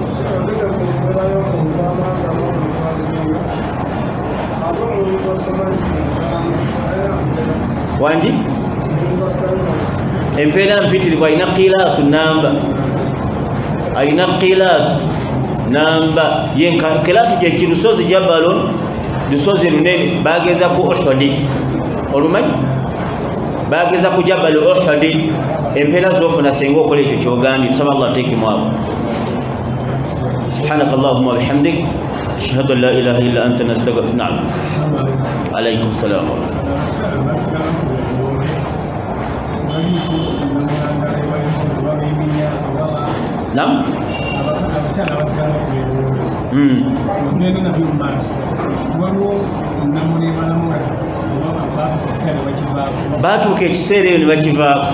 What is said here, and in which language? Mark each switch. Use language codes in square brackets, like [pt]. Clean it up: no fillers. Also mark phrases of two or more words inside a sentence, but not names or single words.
[lg] Wangi empeera mpitirivu alina qilaatu namba, alina qilaatu namba yenka. Qilaatu kye kirusozi jabalon, lusozi lunene bageza ku Uhudi, olumanyi bageza ku jabal Uhudi. Empeera zofuna senga okola ekyo kyogambye. Tusaba Allah ateekemu abo. [ar] سبحانك اللهم وبحمدك أشهد أن لا إله إلا أنت نستغفرك. نعم، عليكم السلام. [lg] Naam, batuuka ekiseera eyo ne bakivaako.